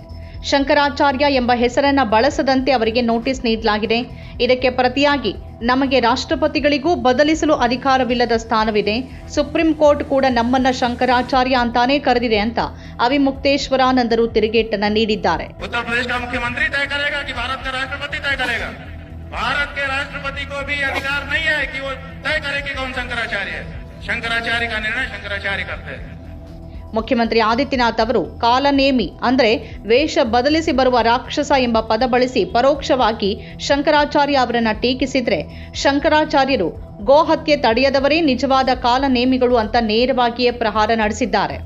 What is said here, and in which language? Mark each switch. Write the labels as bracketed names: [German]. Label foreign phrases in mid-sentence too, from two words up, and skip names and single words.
[Kannada] ಶಂಕರಾಚಾರ್ಯ ಎಂಬ ಹೆಸರನ್ನ ಬಳಸದಂತೆ ಅವರಿಗೆ ನೋಟಿಸ್ ನೀಡಲಾಗಿದೆ. ಇದಕ್ಕೆ ಪ್ರತಿಯಾಗಿ ನಮಗೆ ರಾಷ್ಟ್ರಪತಿಗಳಿಗೂ ಬದಲಿಸಲು ಅಧಿಕಾರವಿಲ್ಲದ ಸ್ಥಾನವಿದೆ. ಸುಪ್ರೀಂ ಕೋರ್ಟ್ ಕೂಡ ನಮ್ಮನ್ನ ಶಂಕರಾಚಾರ್ಯ ಅಂತಾನೆ ಕರೆದಿದೆ ಅಂತ ಅವಿಮುಕ್ತೇಶ್ವರಾನಂದರು ತಿರುಗೇಟನ್ನ ನೀಡಿದ್ದಾರೆ. [Hindi] उत्तर प्रदेश का मुख्यमंत्री तय करेगा कि भारत का राष्ट्रपति तय करेगा? भारत के राष्ट्रपति को भी अधिकार नहीं है कि वो तय करे कि कौन शंकराचार्य है. शंकराचार्य का निर्णय शंकराचार्य करते हैं. [Kannada] ಮುಖ್ಯಮಂತ್ರಿ ಆದಿತ್ಯನಾಥ್ ಅವರು ಕಾಲನೇಮಿ ಅಂದ್ರೆ ವೇಷ ಬದಲಿಸಿ ಬರುವ ರಾಕ್ಷಸ ಎಂಬ ಪದ ಬಳಸಿ ಪರೋಕ್ಷವಾಗಿ ಶಂಕರಾಚಾರ್ಯ ಅವರನ್ನ ಟೀಕಿಸಿದ್ರೆ, ಶಂಕರಾಚಾರ್ಯರು ಗೋಹತ್ಯೆ ತಡೆಯದವರೇ ನಿಜವಾದ ಕಾಲನೇಮಿಗಳು ಅಂತ ನೇರವಾಗಿಯೇ ಪ್ರಹಾರ ನಡೆಸಿದ್ದಾರೆ.